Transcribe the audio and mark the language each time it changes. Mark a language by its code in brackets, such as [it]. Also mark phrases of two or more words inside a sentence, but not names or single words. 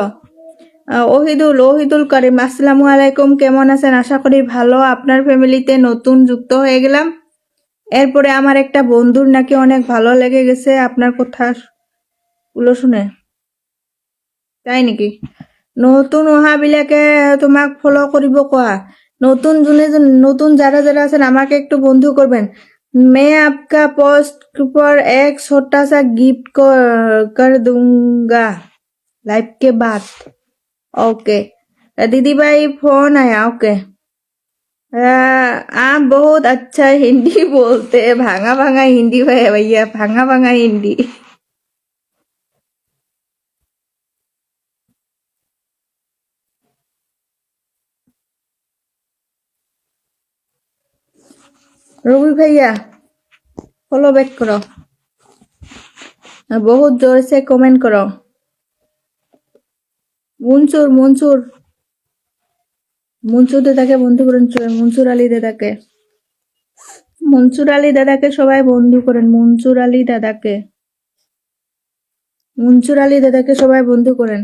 [bn] ওহিদুল করিম [ar] السلام عليكم, [bn] কেমন আছেন? আশা করি ভালো। আপনার ফ্যামিলিতে নতুন যুক্ত হয়ে গেলাম। এরপরে আমার একটা বন্ধুর নাকি অনেক ভালো লেগে গেছে আপনার কথাগুলো শুনে, তাই নাকি? [as] নতুন অহাবিলাকে তোমাক ফলো কৰিব কোৱা। [bn] নতুন যারা যারা আছেন আমাকে একটু বন্ধু করবেন। [hi] मैं आपका पोस्ट पर एक छोटा सा गिफ्ट कर दूंगा लाइव के बाद। ओके दीदी भाई फोन आया। ओके आप बहुत अच्छा हिंदी बोलते हैं, भांगा भांगा हिंदी है भैया, भांगा भांगा हिंदी। रवि भैया फॉलो बैक करो, बहुत जोर से कमेंट करो। [bn] মনসুর দাদাকে বন্ধু করেন, মনসুর আলী দাদাকে, মনসুর আলী দাদাকে সবাই বন্ধু করেন। মনসুর আলী দাদাকে সবাই বন্ধু করেন।